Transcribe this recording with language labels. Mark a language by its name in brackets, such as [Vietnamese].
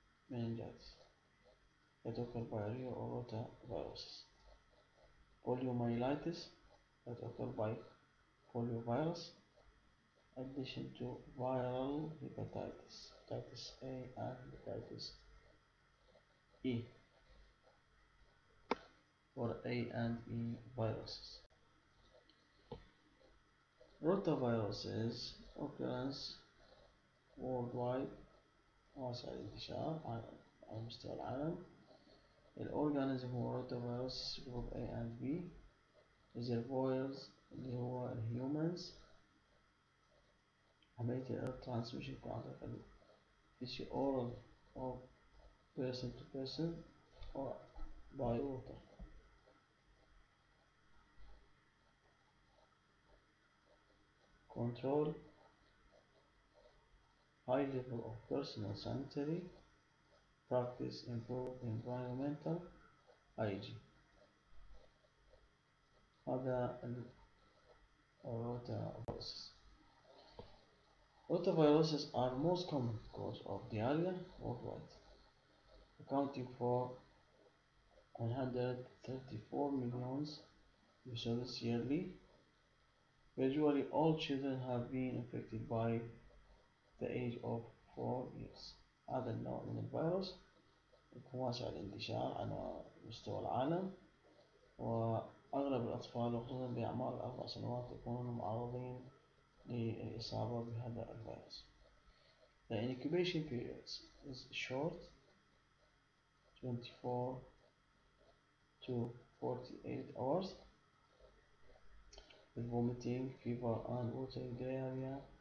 [English] meningitis, that occur by or rotaviruses; poliomyelitis, that occur by poliovirus, addition to viral hepatitis, hepatitis A and hepatitis E, or A and E viruses. Rotaviruses occurrence worldwide [Arabic] واسع الانتشار على مستوى العالم. [English] الأورجانيزم هو rotavirus group A and B. [Arabic] reservoirs اللي هو الهيومنز. عملية ال transmission يكون عن طريق ال [English] oral or person to person or by water. Control: high level of personal sanitary practice, improve environmental hygiene. [Arabic] هذا rotaviruses. [English] Rotaviruses are most common cause of diarrhea worldwide, accounting for 134 million episodes yearly. Virtually all children have been infected by the age of 4 years. [Arabic] هذا النوع من الفيروس يكون واسع الانتشار على مستوى العالم، وأغلب الأطفال وخصوصا بأعمار 4 سنوات يكونون معرضين للإصابة بهذا الفيروس. [English] The incubation period is short, 24 to 48 hours, with vomiting, fever, and watery diarrhea.